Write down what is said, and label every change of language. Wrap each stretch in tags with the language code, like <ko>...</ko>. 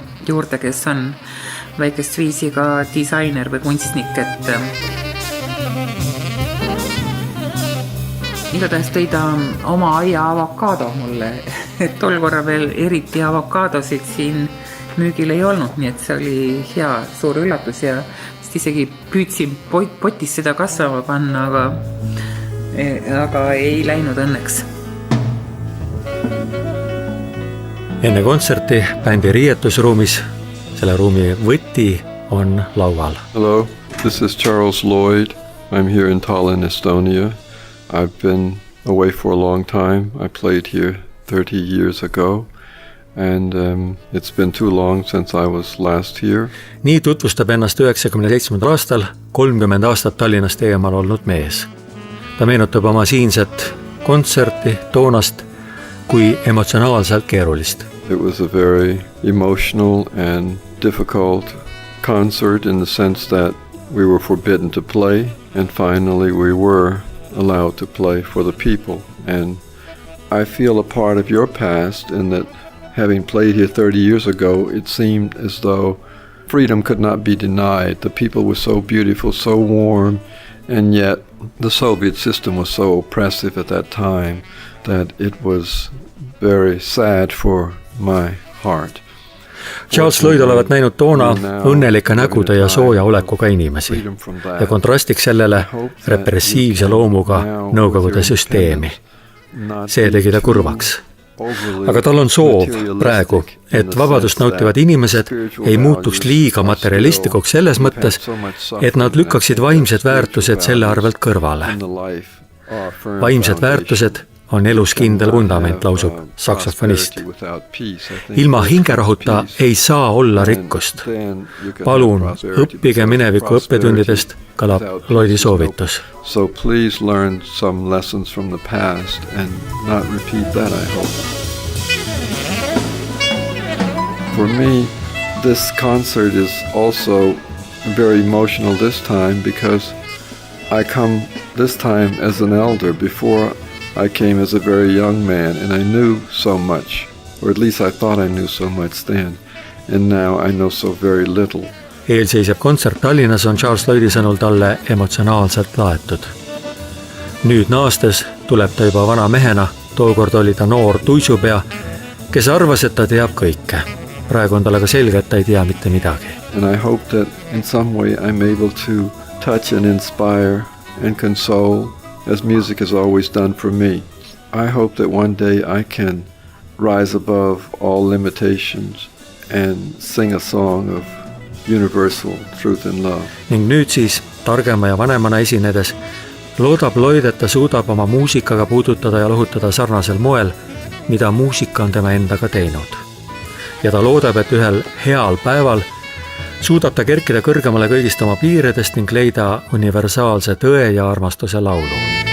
<et>juurde, kes on väikest viisi ka disainer või kunstnik, et igatahes tõi ta oma aia avokaado mulle, et tol korra veel eriti avokaadosid siin müügil ei olnud, nii et see oli hea suur üllatus ja isegi püüdsin potis seda kasvama panna, aga ei läinud õnneks. Enne kontserti bändi riietusruumis selle ruumi võti on laual.</et> <en>Hello, this is Charles Lloyd. I'm here in Tallinn, Estonia. I've been away for a long time. I played here 30 years ago. and it's been too long since I was last here.</en> <et>Nii tutvustab ennast 1997. aastal 30 aastat Tallinnast eemal olnud mees. Ta meenutab oma siinset kontserti toonast kui emotsionaalselt keerulist.</et> <en>It was a very emotional and difficult concert in the sense that we were forbidden to play, and finally we were allowed to play for the people. And I feel a part of your past in that having played here 30 years ago, it seemed as though freedom could not be denied. The people were so beautiful, so warm, and yet the Soviet system was so oppressive at that time that it was very sad for my heart.</en> <et>Charles Lloyd olevat näinud toona õnnelike nägude ja sooja olekuga inimesi ja kontrastiks sellele repressiivse loomuga Nõukogude süsteemi. See tegi ta kurvaks. Aga tal on soov praegu, et vabadust nautivad inimesed ei muutuks liiga materialistlikuks selles mõttes, et nad lükkaksid vaimsed väärtused selle arvelt kõrvale. Vaimsed väärtused on elus kindel vundament, lausub saksofonist. Ilma hingerahuta ei saa olla rikkust. Palun, õppige mineviku õppetundidest, kõlab Lloydi soovitus.</et> <en>So please learn some lessons from the past and not repeat that, I hope. For me, this concert is also very emotional this time because I come this time as an elder. Before I came as a very young man and I knew so much, or at least I thought I knew so much then, and now I know so very little.</en> <et>Eelseisev kontsert Tallinnas on Charles Lloydi sõnul talle emotsionaalselt laetud. Nüüd naastes tuleb ta juba vana mehena, tookord oli ta noor tuisupea, kes arvas, et ta teab kõike. Praegu on talle ka selge, et ta ei tea mitte midagi.</et> <en>And I hope that in some way I'm able to touch and inspire and console as music has always done for me. I hope that one day I can rise above all limitations and sing a song of universal truth and love.</en> <et>Ning nüüd siis targema ja vanemana esinedes loodab Lloyd, et ta suudab oma muusikaga puudutada ja lohutada sarnasel moel, mida muusika on tema endaga teinud. Ja ta loodab, et ühel heal päeval suudab ta kerkida kõrgemale kõigist oma piiridest ning leida universaalse tõe ja armastuse laulu.</et>